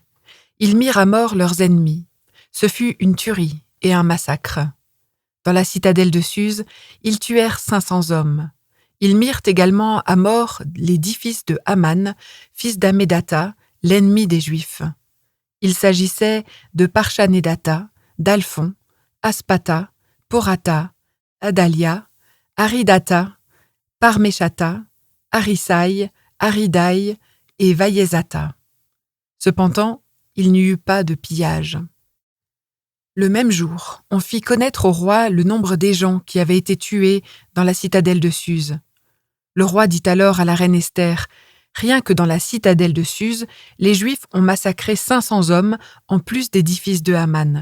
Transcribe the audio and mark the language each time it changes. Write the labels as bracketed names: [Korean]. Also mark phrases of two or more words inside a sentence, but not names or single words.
[French] Ils mirent à mort leurs ennemis. Ce fut une tuerie et un massacre. Dans la citadelle de Suse, ils tuèrent 500 hommes. Ils mirent également à mort les 10 fils de Haman, fils d'Hammédatha, l'ennemi des Juifs. Il s'agissait de Parchanédatha, d'Alphon, Aspatha, Porata, Adalia, Aridatha, Parméchatha, Arisaï, Aridaï et Vaïezatha. Cependant, il n'y eut pas de pillage. Le même jour, on fit connaître au roi le nombre des gens qui avaient été tués dans la citadelle de Suse. Le roi dit alors à la reine Esther, « Rien que dans la citadelle de Suse, les Juifs ont massacré 500 hommes en plus des 10 fils de Haman.